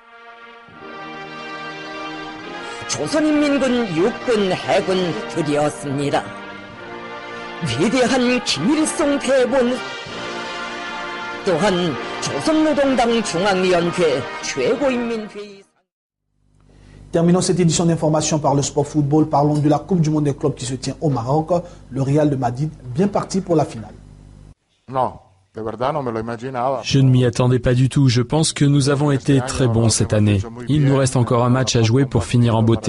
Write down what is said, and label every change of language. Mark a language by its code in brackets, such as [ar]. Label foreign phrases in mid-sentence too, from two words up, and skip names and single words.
[ko] 조선인민군 육군 해군들이었습니다. 위대한 김일성 대원 또한 조선노동당 중앙위원회 최고인민회의. [fr] Terminons cette édition d'information par le sport football. Parlons de la Coupe du Monde des clubs qui se tient au Maroc. Le Real de Madrid bien parti pour la finale. Non. Je ne m'y attendais pas du tout. Je pense que nous avons été très bons cette année. Il nous reste encore un match à jouer pour finir en beauté.